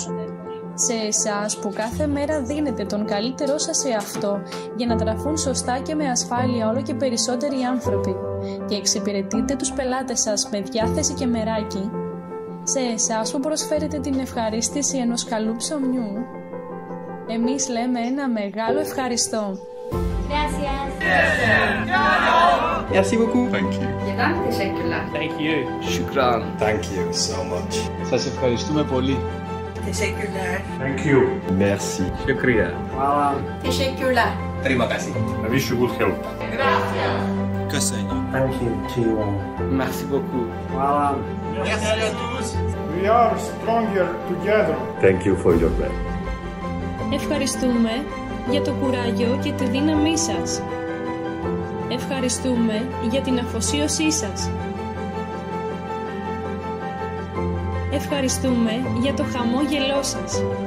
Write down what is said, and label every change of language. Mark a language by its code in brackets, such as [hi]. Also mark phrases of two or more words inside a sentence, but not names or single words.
[el] Σε εσάς που κάθε μέρα δίνετε τον καλύτερό σας σε αυτό για να τραφούν σωστά και με ασφάλεια όλο και περισσότεροι άνθρωποι και εξυπηρετείτε τους πελάτες σας με διάθεση και μεράκι. Σε εσάς που προσφέρετε την ευχαρίστηση ενός καλού ψωμιού, εμείς λέμε ένα μεγάλο ευχαριστώ. [es] Gracias. [fr] Merci beaucoup. [en] Thank you. [tr] Teşekkürler. [en] Thank you. [ar] Shukran. [en] Thank you so much. [el] Σας ευχαριστούμε πολύ. [tr] Teşekkürler. [en] Thank you. [fr] Merci. Shukriya. [tr] Teşekkürler. [id] Terima kasih. [en] I wish you good health. Thank you to you all. Merci beaucoup. We are stronger together. Thank you for your help. [el] Ευχαριστούμε για το κουράγιο και τη δύναμή σας. Ευχαριστούμε για την αφοσίωσή σας. Ευχαριστούμε για το χαμόγελό σας.